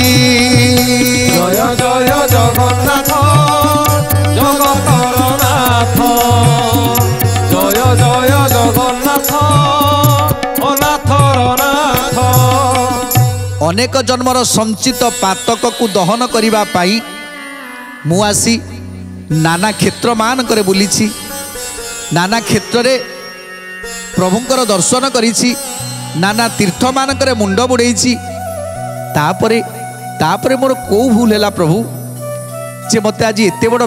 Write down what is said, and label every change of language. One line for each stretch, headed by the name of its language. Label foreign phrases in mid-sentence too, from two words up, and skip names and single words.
Odia: ଜୟ ଜୟ ଜଗନ୍ନାଥ ଜଗତର ନାଥ ଜୟ ଜୟ ଜଗନ୍ନାଥ ଅନାଥର ନାଥ ଅନେକ ଜନ୍ମର ସଞ୍ଚିତ ପାତକକୁ ଦହନ କରିବା ପାଇଁ ମୁଁ ଆସି ନାନା କ୍ଷେତ୍ରମାନଙ୍କରେ ବୁଲିଛି ନାନା କ୍ଷେତ୍ରରେ ପ୍ରଭୁଙ୍କର ଦର୍ଶନ କରିଛି ନାନା ତୀର୍ଥମାନଙ୍କରେ ମୁଣ୍ଡ ବୁଡ଼ାଇଛି ତାପରେ ତାପରେ ମୋର କି ଭୁଲ ହେଲା ପ୍ରଭୁ ଯେ ମତେ ଆଜି ଏତେ ବଡ଼